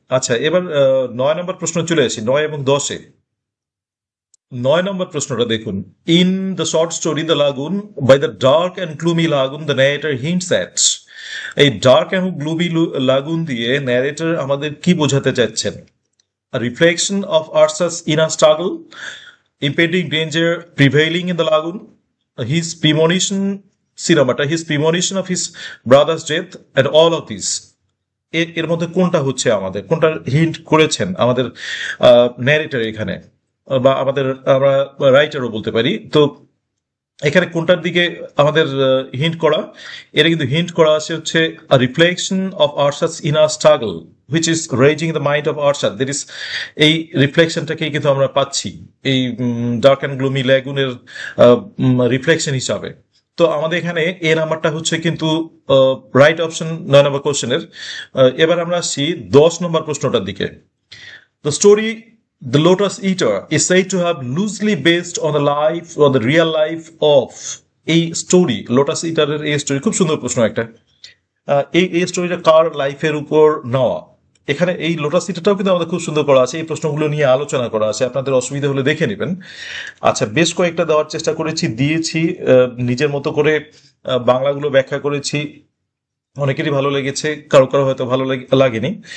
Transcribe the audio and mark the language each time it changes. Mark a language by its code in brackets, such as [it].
[bn] আচ্ছা, এবার 9 নাম্বার প্রশ্ন চলে আসি, 9 এবং 10-এ। 9 নম্বর প্রশ্নটা দেখুন। [en] in the short story the lagoon, by the dark and gloomy lagoon the narrator hints at, [bn] এই ডার্ক এবং গ্লুমি লাগুন দিয়ে ন্যারেটর আমাদের কি বোঝাতে চাচ্ছেন? [en] A reflection of Arthur's inner struggle, impending danger prevailing in the lagoon, his premonition, cinemata, his premonition of his brother's death, and all of this. [bn] এর মধ্যে কোনটা হচ্ছে আমাদের, কোনটা হিন্ট করেছেন আমাদের ন্যারেটর এখানে, বা আমাদের আমরা রাইটারও বলতে পারি। তো এখানে কোনটার দিকে আমাদের হিন্ট করা? এটা কিন্তু হিন্ট করা আছে হচ্ছে [en] a reflection of Arthur's inner struggle which is raging in the mind of Arthur. That is, [bn] এই রিফ্লেকশনটাকেই কিন্তু আমরা পাচ্ছি এই ডার্ক অ্যান্ড গ্লুমি ল্যাগুনের রিফ্লেকশন হিসাবে। তো আমাদের এখানে এ নাম্বারটা হচ্ছে কিন্তু রাইট অপশন 9 নম্বর কোশ্চেনের। এবার আমরা আসছি 10 নম্বর প্রশ্নটার দিকে। [en] The story The Lotus Eater is said to have loosely based on the life or the real life of, [bn] এই স্টোরি লোটাস ইটারের এই স্টোরি, খুব সুন্দর প্রশ্ন একটা। এই স্টোরিটা কার লাইফের উপর নেওয়া? এখানে এই লোটাস ইটারটাও কিন্তু আমাদের খুব সুন্দর করা আছে, এই প্রশ্নগুলো নিয়ে আলোচনা করা আছে, আপনাদের অসুবিধা হলে দেখে নেবেন। আচ্ছা, বেশ কয়েকটা দেওয়ার চেষ্টা করেছি, দিয়েছি নিজের মতো করে, বাংলাগুলো ব্যাখ্যা করেছি, অনেকেরই ভালো লেগেছে, কারো কারো হয়তো ভালো লাগেনি।